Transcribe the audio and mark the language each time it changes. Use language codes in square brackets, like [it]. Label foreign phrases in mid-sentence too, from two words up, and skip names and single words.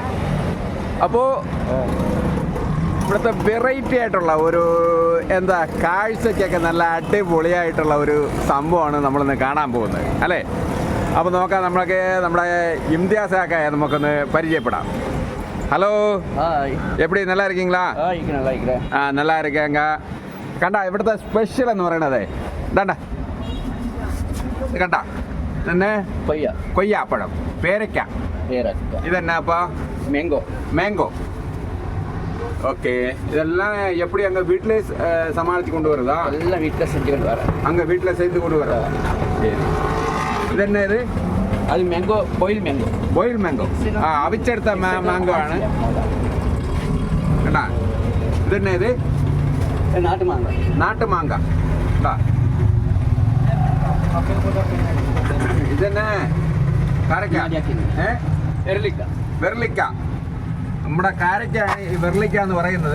[ml] അപ്പോൾ ഇവിടുത്തെ വെറൈറ്റി ആയിട്ടുള്ള ഒരു കാഴ്ചയ്ക്കൊക്കെ നല്ല അടിപൊളിയായിട്ടുള്ള ഒരു സംഭവമാണ് നമ്മളിന്ന് കാണാൻ പോകുന്നത് അല്ലേ. അപ്പോൾ നോക്കാം, നമ്മുടെ ഇംതിയാസാക്കായ നമുക്കൊന്ന് പരിചയപ്പെടാം. [ta] ഹലോ, എപ്പടി நல்லா இருக்கீங்களா? நல்லா இருக்கேங்க. കണ്ടാ ഇവിടുത്തെ സ്പെഷ്യൽ എന്ന് പറയണത് ഇതാണ്ട, കണ്ടാ തന്നെ കൊയ്യാപ്പഴം, പേരയ്ക്ക, ഇതെന്നാ അപ്പോൾ மேங்கோ. ஓகே, இதெல்லாம் எப்படி அங்கே வீட்டிலே சமாளித்து கொண்டு வருதா? எல்லாம் வீட்டில் செஞ்சு கொண்டு வர, அங்கே வீட்டில் செய்து கொண்டு வர. சரி, இது என்ன? இது அது மேங்கோ, [en] boil mango. [ml] அவிச்செடுத்த மேங்கோ ആണ്. കേട്ടാ, ഇതെന്നെ? ഇത് നാട്ടു മാങ്ങ. ഇതെന്നെ? വെർലിക്ക. നമ്മുടെ കാരക്കാണ് ഈ വെർലിക്ക എന്ന് പറയുന്നത്.